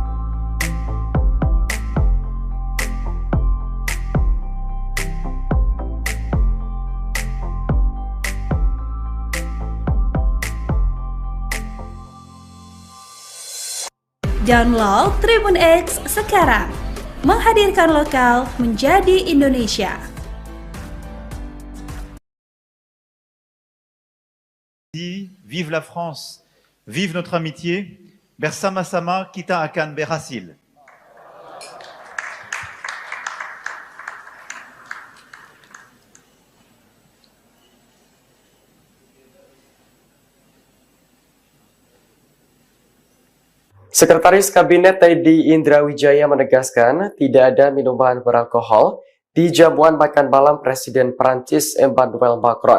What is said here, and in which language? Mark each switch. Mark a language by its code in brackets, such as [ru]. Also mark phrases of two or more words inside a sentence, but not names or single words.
[id] Download Tribun X sekarang, menghadirkan lokal menjadi Indonesia. [fr] Vive la France, vive notre amitié, [id] bersama-sama kita akan berhasil. Sekretaris Kabinet Teddy Indrawijaya menegaskan tidak ada minuman beralkohol di jamuan makan malam Presiden Prancis Emmanuel Macron.